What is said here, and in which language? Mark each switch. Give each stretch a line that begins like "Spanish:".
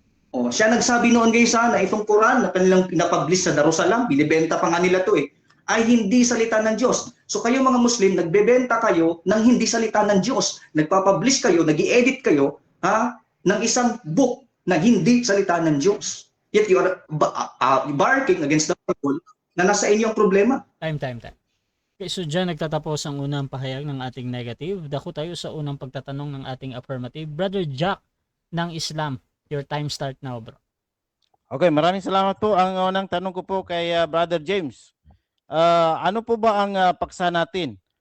Filipino: Oh, siya nagsabi noon guys na itong Quran na kanilang pinapublish sa Darussalam, binibenta pa nga nila to ay hindi salita ng Diyos. So kayo mga Muslim, nagbebenta kayo ng hindi salita ng Diyos. Nagpapublish kayo, nag-i-edit kayo ng isang book na hindi salita ng Diyos.
English: Yet you are barking against the Bible
Filipino: na nasa inyong problema.
English: Time.
Filipino: Okay, so dyan nagtatapos ang unang pahayag ng ating negative. Dako tayo sa unang pagtatanong ng ating affirmative.
English: Brother Jack ng Islam. Your time start now, bro.
Filipino: Okay, maraming salamat po. Ang unang tanong ko po kay Brother James. Ano po ba ang paksa natin?